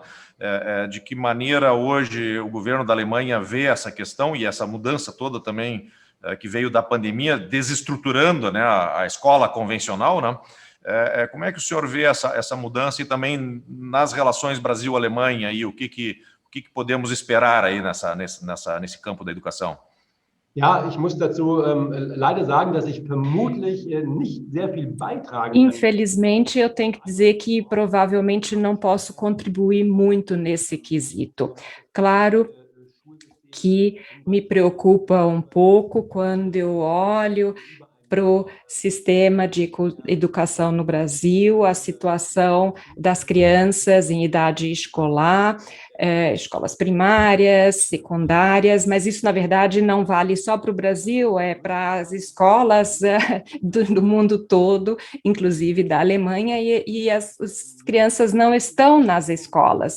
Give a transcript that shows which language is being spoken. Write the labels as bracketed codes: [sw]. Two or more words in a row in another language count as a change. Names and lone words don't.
[pt] De que maneira hoje o governo da Alemanha vê essa questão e essa mudança toda também que veio da pandemia, desestruturando, né, a escola convencional, né? Como é que o senhor vê essa mudança e também nas relações Brasil-Alemanha e o que podemos esperar aí nesse campo da educação? [de] Ja, ich muss dazu leider sagen, dass ich vermutlich nicht sehr viel beitragen kann. [pt] Infelizmente, eu tenho que dizer que provavelmente não posso contribuir muito nesse quesito. Claro que me preocupa um pouco quando eu olho para o sistema de educação no Brasil, a situação das crianças em idade escolar, escolas primárias, secundárias, mas isso, na verdade, não vale só para o Brasil, é para as escolas do mundo todo, inclusive da Alemanha, e as crianças não estão nas escolas.